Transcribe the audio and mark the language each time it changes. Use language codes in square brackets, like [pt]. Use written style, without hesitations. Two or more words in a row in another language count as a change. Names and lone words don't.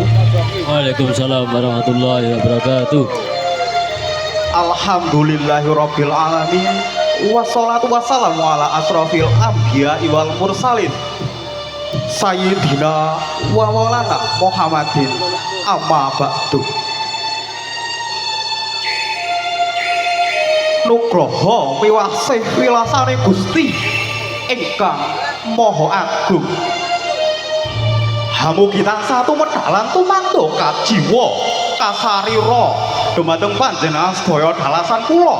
[ar] وعليكم السلام ورحمة الله وبركاته. الحمد لله رب العالمين. والصلاة والسلام على أشرف الأنبياء والمرسلين سيدنا ومولانا محمد أما بعد. [jv] Nugroho piwasih wilasane Gusti ingkang Maha Agung. Hamugi tansah tumedhalan tumantuk kajiwa kasarira dumateng panjenengan sedaya dalasan kula.